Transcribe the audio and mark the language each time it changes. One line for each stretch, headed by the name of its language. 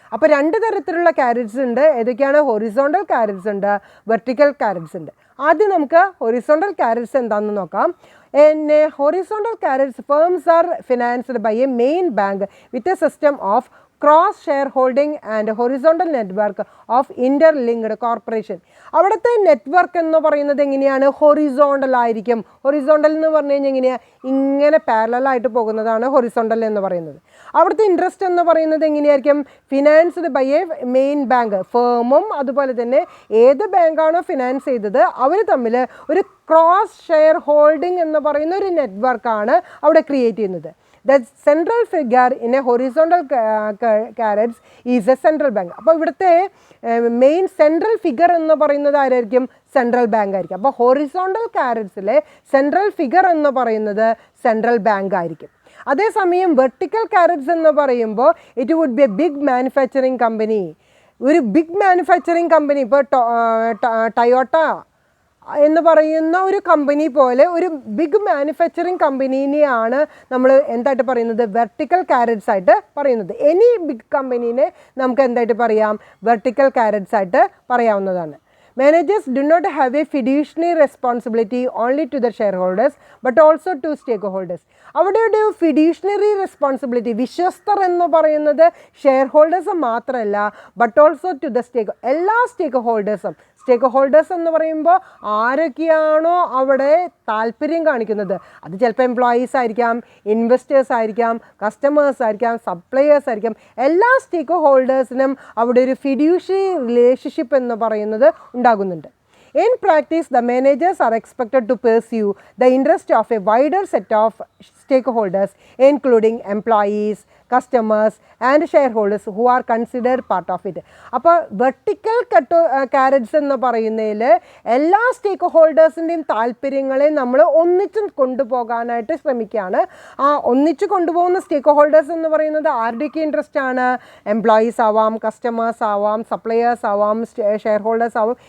Malayalam: അപ്പോൾ 2 തരത്തിലുള്ള കാരറ്റ്സ് ഉണ്ട്. ഏതൊക്കെയാണ്? ഹൊറിസോണ്ടൽ കാരറ്റ്സ് ഉണ്ട്, വെർട്ടിക്കൽ കാരറ്റ്സ് ഉണ്ട്. ആദ്യം നമുക്ക് ഹൊറിസോണ്ടൽ കാരറ്റ്സ് എന്താണെന്ന് നോക്കാം.
English: In horizontal carrots, firms are financed by a main bank with a system of cross shareholding and horizontal network of interlinked corporation.
Malayalam: അവിടുത്തെ നെറ്റ്വർക്ക് എന്ന് പറയുന്നത് എങ്ങനെയാണ്? ഹൊറിസോണ്ടൽ ആയിരിക്കും. ഹൊറിസോണ്ടൽ എന്ന് പറഞ്ഞു കഴിഞ്ഞാൽ എങ്ങനെയാണ്? ഇങ്ങനെ പാരലലായിട്ട് പോകുന്നതാണ് ഹൊറിസോണ്ടൽ എന്ന് പറയുന്നത്. അവിടുത്തെ ഇൻട്രസ്റ്റ് എന്ന് പറയുന്നത് എങ്ങനെയായിരിക്കും?
English: Financed by a main bank.
Malayalam: ഫേമും അതുപോലെ തന്നെ ഏത് ബാങ്കാണോ ഫിനാൻസ് ചെയ്തത് അവർ തമ്മിൽ ഒരു ക്രോസ് ഷെയർ ഹോൾഡിംഗ് എന്ന് പറയുന്ന ഒരു നെറ്റ്വർക്കാണ് അവിടെ ക്രിയേറ്റ് ചെയ്യുന്നത്.
English: The central figure in a horizontal carrots is a central bank.
Malayalam: അപ്പോൾ ഇവിടുത്തെ മെയിൻ സെൻട്രൽ ഫിഗർ എന്ന് പറയുന്നത് ആരായിരിക്കും? സെൻട്രൽ ബാങ്ക് ആയിരിക്കും. അപ്പോൾ ഹൊറിസോണ്ടൽ കാരറ്റ്സിലെ സെൻട്രൽ ഫിഗർ എന്ന് പറയുന്നത് സെൻട്രൽ ബാങ്ക് ആയിരിക്കും. അതേസമയം വെർട്ടിക്കൽ കാരറ്റ്സ് എന്ന് പറയുമ്പോൾ
English: It would be a big manufacturing company.
Malayalam: ഒരു ബിഗ് മാനുഫാക്ചറിങ് കമ്പനി, ഇപ്പോൾ ടൊയോട്ട എന്ന് പറയുന്ന ഒരു കമ്പനി പോലെ ഒരു ബിഗ് മാനുഫാക്ചറിങ് കമ്പനീനെയാണ് നമ്മൾ എന്തായിട്ട് പറയുന്നത്? വെർട്ടിക്കൽ കാരറ്റ്സ് ആയിട്ട് പറയുന്നത്. എനി ബിഗ് കമ്പനീനെ നമുക്ക് എന്തായിട്ട് പറയാം? വെർട്ടിക്കൽ കാരറ്റ്സ് ആയിട്ട് പറയാവുന്നതാണ്.
English: Managers do not have a fiduciary responsibility only to the shareholders but also to stakeholders.
Malayalam: അവിടെ ഒരു ഫിഡ്യൂഷണറി റെസ്പോൺസിബിലിറ്റി, വിശ്വസ്തർ എന്ന് പറയുന്നത് ഷെയർ ഹോൾഡേഴ്സ് മാത്രമല്ല
English: but also to the
Malayalam: എല്ലാ സ്റ്റേക്ക് ഹോൾഡേഴ്സും. സ്റ്റേക്ക് ഹോൾഡേഴ്സ് എന്ന് പറയുമ്പോൾ ആരൊക്കെയാണോ അവിടെ താല്പര്യം കാണിക്കുന്നത്, അത് ചിലപ്പോൾ എംപ്ലോയീസ് ആയിരിക്കാം, ഇൻവെസ്റ്റേഴ്സ് ആയിരിക്കാം, കസ്റ്റമേഴ്സ് ആയിരിക്കാം, സപ്ലയേഴ്സ് ആയിരിക്കാം. എല്ലാ സ്റ്റേക്ക് ഹോൾഡേഴ്സിനും അവിടെ ഒരു ഫിഡ്യൂഷറി റിലേഷൻഷിപ്പ് എന്ന് പറയുന്നത് ഉണ്ടാകുന്നുണ്ട്.
English: In practice, the managers are expected to pursue the interest of a wider set of stakeholders, including employees, customers and shareholders who are considered part of it.
Malayalam: അപ്പോൾ വെർട്ടിക്കൽ കാരറ്റ്സ് എന്ന് പറയുന്നതിൽ എല്ലാ സ്റ്റേക്ക് ഹോൾഡേഴ്സിൻ്റെയും താല്പര്യങ്ങളെ നമ്മൾ ഒന്നിച്ച് കൊണ്ടുപോകാനായിട്ട് ശ്രമിക്കുകയാണ്. ആ ഒന്നിച്ച് കൊണ്ടുപോകുന്ന സ്റ്റേക്ക് ഹോൾഡേഴ്സ് എന്ന് പറയുന്നത് ആരുടെയൊക്കെ ഇൻട്രസ്റ്റ് ആണ്? എംപ്ലോയീസ് ആവാം, കസ്റ്റമേഴ്സ് ആവാം, സപ്ലയേഴ്സ് ആവാം, ഷെയർ ഹോൾഡേഴ്സ് ആവാം.